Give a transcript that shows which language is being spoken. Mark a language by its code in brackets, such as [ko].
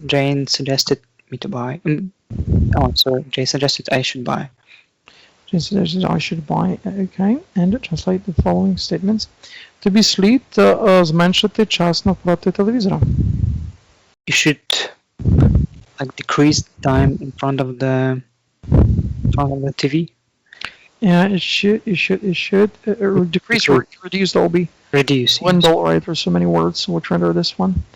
[en] Jane suggested me to buy. Sorry. Jane suggested I should buy. Jane suggested I should buy. Okay. And translate the following statements. [uk] Тобі слід зменшити час навпроти телевізора. [en] You should like decrease time in front of the TV. Yeah, it should decrease or reduce. That will be Reduce. dwindle, right? There's so many words. So we'll try to do this one.